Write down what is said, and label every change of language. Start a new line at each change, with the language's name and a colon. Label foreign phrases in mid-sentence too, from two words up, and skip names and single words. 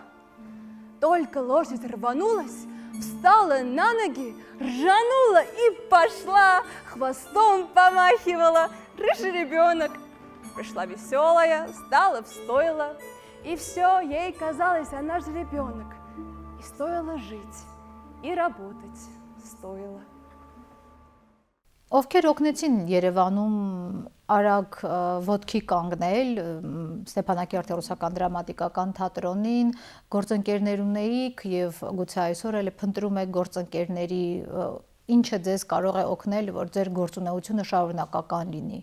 Russian: Только лошадь рванулась, встала на ноги, ржанула и пошла, хвостом помахивала, рыжий ребенок. Пришла веселая, стала в стойло, и все ей казалось, она же ребенок. И стоило жить, и работать стоило.
Armenian: Ովքեր օգնեցին Երևանում արագ ոտքի կանգնել Ստեփանակերտի ռուսական դրամատիկական թատրոնին, գործընկերներ ունեիք եւ գուցե այսօր էլ փնտրում եք գործընկերների, ինչը ձեզ կարող է օգնել, որ ձեր գործունեությունը շարունակական լինի։